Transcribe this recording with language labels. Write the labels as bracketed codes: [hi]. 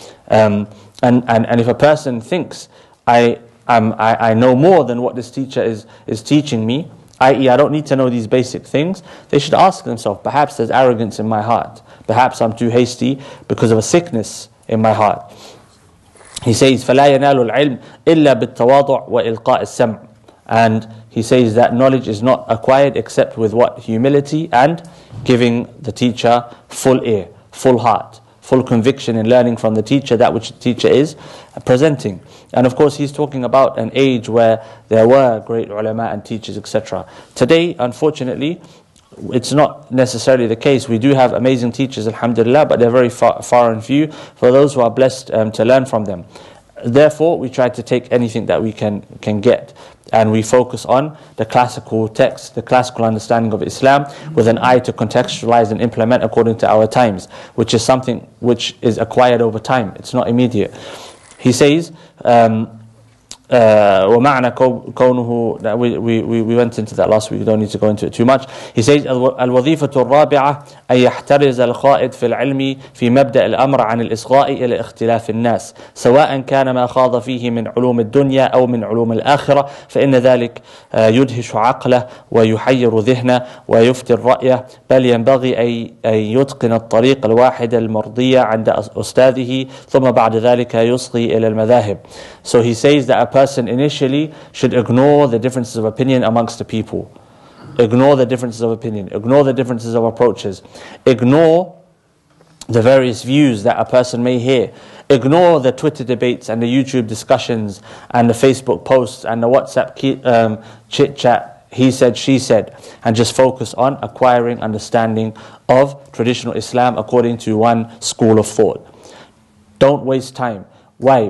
[en] And if a person thinks, I know more than what this teacher is teaching me, i.e. I don't need to know these basic things, they should ask themselves, perhaps there's arrogance in my heart. Perhaps I'm too hasty because of a sickness in my heart. He says, [ar] فَلَا يَنَالُ الْعِلْمِ إِلَّا بِالتَّوَاضُعِ وَإِلْقَاءِ السَّمْعِ. [en] And he says that knowledge is not acquired except with what? Humility and giving the teacher full ear, full heart, full conviction in learning from the teacher that which the teacher is presenting. And of course he's talking about an age where there were great ulama and teachers, etc. Today, unfortunately, it's not necessarily the case. We do have amazing teachers, alhamdulillah, but they're very far and few for those who are blessed to learn from them. Therefore, we try to take anything that we can get, and we focus on the classical text, the classical understanding of Islam, with an eye to contextualize and implement according to our times, which is something which is acquired over time. It's not immediate. He says, [ar] ومعنى كونه, [en] that we went into that last week, we don't need to go into it too much. He says [ar] الوظيفة الرابعة أن يحترز الخائض في العلم في مبدأ الأمر عن الإصغاء إلى اختلاف الناس سواء كان ما خاض فيه من علوم الدنيا أو من علوم الآخرة فإن ذلك يدهش عقله ويحير ذهنه ويفتر رأيه بل ينبغي أن يتقن الطريق الواحد المرضية عند أستاذه ثم بعد ذلك يصغي إلى المذاهب. [en] So he says that a person initially should ignore the differences of opinion amongst the people. Ignore the differences of opinion. Ignore the differences of approaches. Ignore the various views that a person may hear. Ignore the Twitter debates and the YouTube discussions and the Facebook posts and the WhatsApp chit-chat, he said, she said, and just focus on acquiring understanding of traditional Islam according to one school of thought. Don't waste time. Why?